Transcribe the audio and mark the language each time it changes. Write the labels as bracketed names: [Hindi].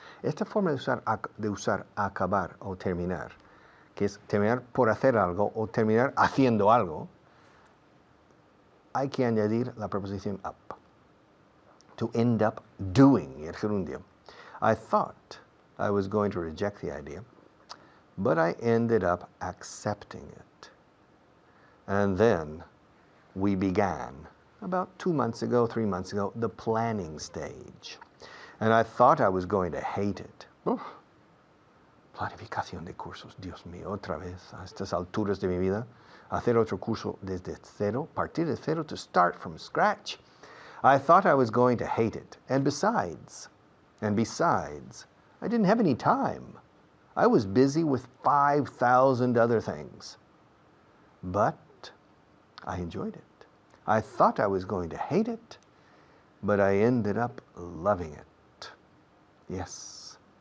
[Spanish] Esta forma de usar acabar o terminar, que es terminar por hacer algo o terminar haciendo algo, hay que añadir la preposición up. [English] To end up doing, [Spanish] el gerundio. [English] I thought I was going to reject the idea, but I ended up accepting it. And then we began, about 2 months ago, 3 months ago, the planning stage. And I thought I was going to hate it. [Spanish] Planificación de cursos, Dios mío, otra vez, a estas alturas de mi vida, hacer otro curso desde cero, partir de cero, [English] to start from scratch. I thought I was going to hate it. And besides, I didn't have any time. I was busy with 5,000 other things. But I enjoyed it. I thought I was going to hate it, but I ended up loving it. Yes.